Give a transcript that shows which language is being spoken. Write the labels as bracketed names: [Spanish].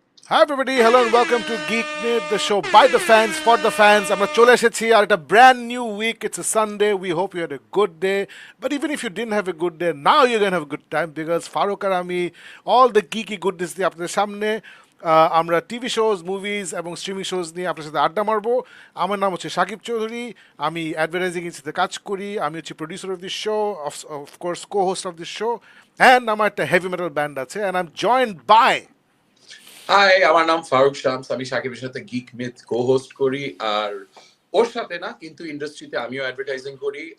[English] Hi everybody, hello and welcome to Geek Myth, the show by the fans, for the fans. [Bangla] আমরা চলে এসেছি আর একটা [English] brand new week. It's a Sunday. We hope you had a good day. But even if you didn't have a good day, now you're going to have a good time because Farooq [Bangla] আর আমি [English] all the geeky goodness [Bangla] দিয়ে আপনাদের সামনে আমরা TV shows movies এবং streaming shows নিয়ে আপনার সাথে আড্ডা মারবো। আমার নাম হচ্ছে সাকিব চৌধুরী, আমি অ্যাডভার্টাইজিং এজেন্সিতে কাজ করি, আমি হচ্ছে [English] producer of this show, [Bangla] of course co host of this show, and আমার একটা হেভি মেটাল ব্যান্ড আছে, [English] And I am joined by. [Bangla] High, আমার নাম ফারুক শামস। আমি সাকিবের সাথে গিক মিথ কো-হোস্ট করি, আর ওর সাথে না কিন্তু ইন্ডাস্ট্রিতে আমিও অ্যাডভার্টাইজিং করি।